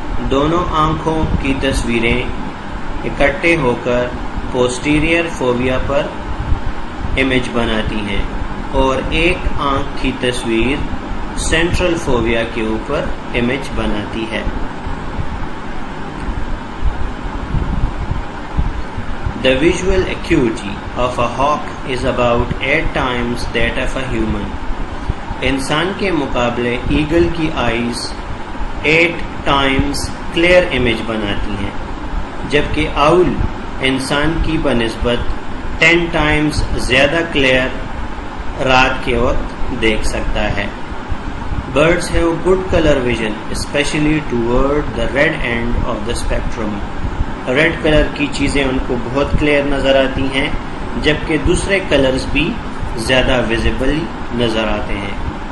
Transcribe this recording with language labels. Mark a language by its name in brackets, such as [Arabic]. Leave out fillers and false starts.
[Urdu] دونوں آنکھوں کی تصویریں اکٹھے ہو کر پوسٹیریئر فوویا پر امیج بناتی ہیں اور ایک آنکھ کی تصویر سینٹرل فوویا کے اوپر امیج بناتی ہے. [English] The visual acuity of a hawk is about 8 times that of a human. [Urdu] انسان کے مقابلے ایگل کی آئیز 8 times کلیئر امیج بناتی ہیں، جبکہ آؤل انسان کی بنسبت 10 times زیادہ کلیئر رات کے وقت دیکھ سکتا ہے. [English] Birds have good color vision, especially toward the red end of the spectrum. [Urdu] Red colour کی چیزیں ان کو بہت کلیئر نظر آتی ہیں، جبکہ دوسرے کلرز بھی زیادہ ویزیبل نظر آتے ہیں.